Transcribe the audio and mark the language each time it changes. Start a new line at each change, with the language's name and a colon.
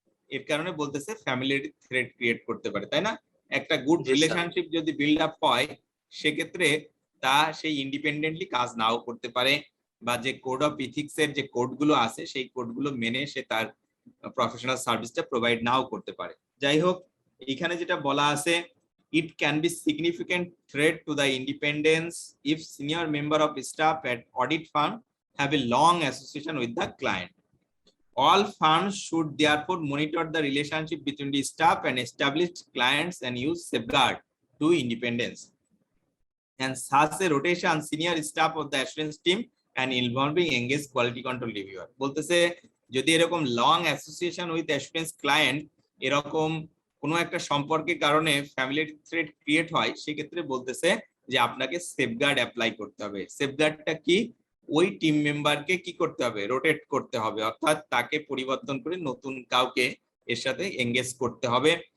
Bangla: এর কারণে বলতেছে ফ্যামিলিয়ারিটি থ্রেড ক্রিয়েট করতে পারে, তাই না? একটা গুড জি স্যার। রিলেশনশিপ যদি বিল্ড আপ হয়, সেক্ষেত্রে তা সেই ইন্ডিপেন্ডেন্টলি কাজ নাও করতে পারে, বা যে কোড অফ ইথিক্স এর যে কোডগুলো আছে সেই কোডগুলো মেনে সে তার প্রফেশনাল সার্ভিসটা প্রোভাইড নাও করতে পারে। যাই হোক, এখানে যেটা বলা আছে,
English: it can be significant threat to the independence if senior member of staff at audit firm have a long association with the client. All firms should therefore monitor the relationship between the staff and established clients and use safeguard to independence. And such a rotation senior staff of the assurance team and involving engaged quality control reviewer.
Bangla: বলতেছে যদি এরকম
English: long association with assurance client
Bangla: এরকম কোনো একটা সম্পর্কের কারণে family threat create হয়, সেক্ষেত্রে বলতেছে যে আপনাকে সেফগার্ড অ্যাপ্লাই করতে হবে। সেফগার্ডটা কি? ওই টিম মেম্বারকে কি করতে হবে, রোটেট করতে হবে, অর্থাৎ তাকে পরিবর্তন করে নতুন কাউকে এর সাথে এঙ্গেজ করতে হবে।